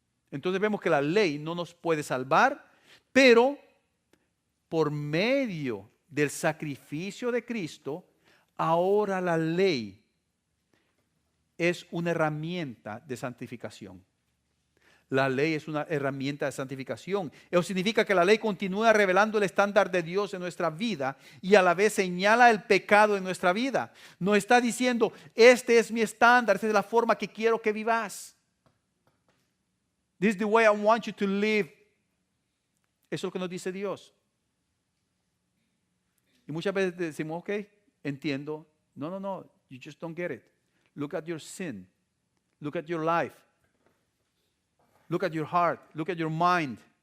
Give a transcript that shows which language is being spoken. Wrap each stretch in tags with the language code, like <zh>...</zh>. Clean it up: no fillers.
<es>Entonces vemos que la ley no nos puede salvar, pero por medio del sacrificio de Cristo, ahora la ley es una herramienta de santificación. La ley es una herramienta de santificación. Eso significa que la ley continúa revelando el estándar de Dios en nuestra vida y a la vez señala el pecado en nuestra vida. No está diciendo, este es mi estándar, esta es la forma que quiero que vivas.</es> <en>This is the way I want you to live.</en> <es>Eso es lo que nos dice Dios. Y muchas veces decimos, ok, entiendo.</es> <en>No, you just don't get it. Look at your sin. Look at your life. Look at your heart. Look at your mind.</en>